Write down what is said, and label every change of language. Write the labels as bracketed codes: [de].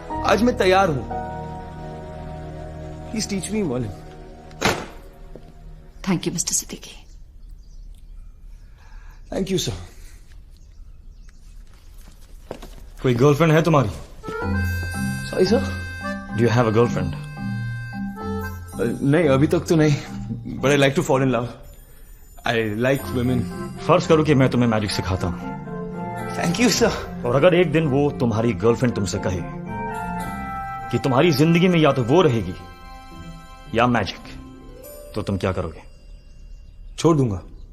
[hi] आज मैं तैयार हूं. [en] Please teach me, [hi] Merlin. [en] Thank you, Mr. Siddiqui. Thank you, sir. [hi] कोई गर्लफ्रेंड है तुम्हारी? [en] Sorry, sir. Do you have a girlfriend? [hi] नहीं अभी तक तो नहीं. [en] But I like to fall in love. I like women. [hi] फर्ज करो कि मैं तुम्हें मैजिक सिखाता हूं. [en] Thank you, sir. [hi] और अगर एक दिन वो तुम्हारी गर्लफ्रेंड तुमसे कहे कि तुम्हारी जिंदगी में या तो वो रहेगी या मैजिक, तो तुम क्या करोगे? छोड़ दूंगा.